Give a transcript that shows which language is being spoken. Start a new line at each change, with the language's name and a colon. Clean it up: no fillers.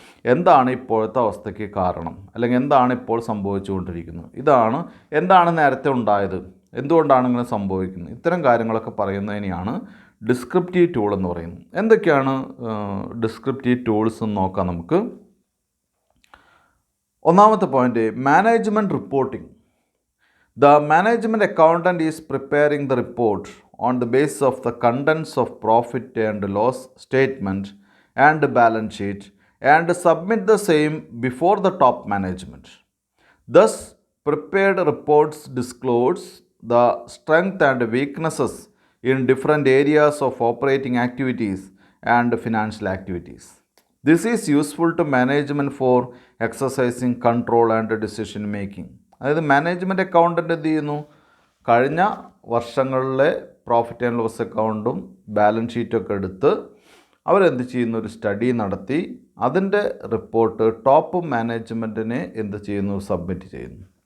Malayalam: എന്താണ് ഇപ്പോഴത്തെ അവസ്ഥയ്ക്ക് കാരണം, അല്ലെങ്കിൽ എന്താണ് ഇപ്പോൾ സംഭവിച്ചുകൊണ്ടിരിക്കുന്നത്, എന്താണ് നേരത്തെ ഉണ്ടായത്, എന്തുകൊണ്ടാണ് ഇങ്ങനെ സംഭവിക്കുന്നത്, ഇത്തരം കാര്യങ്ങളൊക്കെ പറയുന്നതിനെയാണ് ഡിസ്ക്രിപ്റ്റീവ് ടൂൾ എന്ന് പറയുന്നത്. എന്തൊക്കെയാണ് ഡിസ്ക്രിപ്റ്റീവ് ടൂൾസ് എന്ന് നോക്കാം നമുക്ക്. ഒന്നാമത്തെ point, management reporting.
English: The management accountant is preparing the report on the basis of the contents of profit and loss statement and balance sheet and submit the same before the top management. Thus, prepared reports disclose the strength and weaknesses in different areas of operating activities and financial activities. This is useful to management for exercising control and decision making.
Malayalam: അതായത് management accountant എന്ത് ചെയ്യുന്നു, കഴിഞ്ഞ വർഷങ്ങളിലെ profit and loss അക്കൗണ്ടും balance ഷീറ്റൊക്കെ എടുത്ത് അവരെന്ത് ചെയ്യുന്നു, ഒരു സ്റ്റഡി നടത്തി അതിൻ്റെ റിപ്പോർട്ട് ടോപ്പ് മാനേജ്മെൻറ്റിന് എന്ത് ചെയ്യുന്നു, സബ്മിറ്റ് ചെയ്യുന്നു.